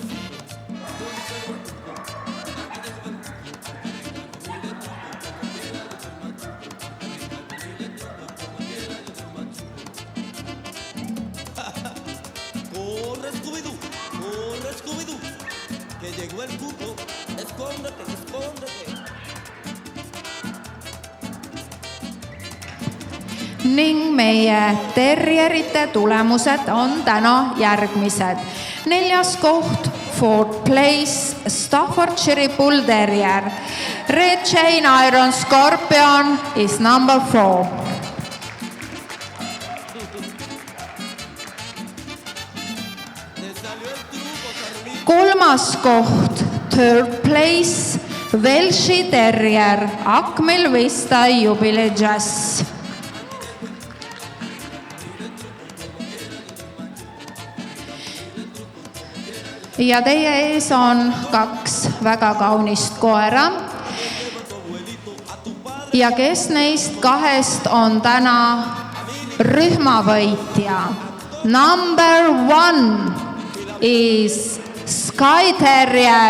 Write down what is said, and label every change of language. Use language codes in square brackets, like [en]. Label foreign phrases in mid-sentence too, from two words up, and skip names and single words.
[es] Corre Scooby-Doo, que llegó el cuco. Escóndete, escóndete. [et] Ning meie terrierite tulemused on täna järgmised. 4. koht, [en] 4th place, Staffordshire Bull Terrier. Red Chain Iron Scorpion is number 4. [et] 3. koht, [en] 3rd place, [et] Welshi Terrier, Akmil Vista Jubilee Jazz. ja teie ees on 2 väga kaunist koera. Ja kes neist 2 on täna rühmavõitja? [en] Number 1 is Sky Terrier.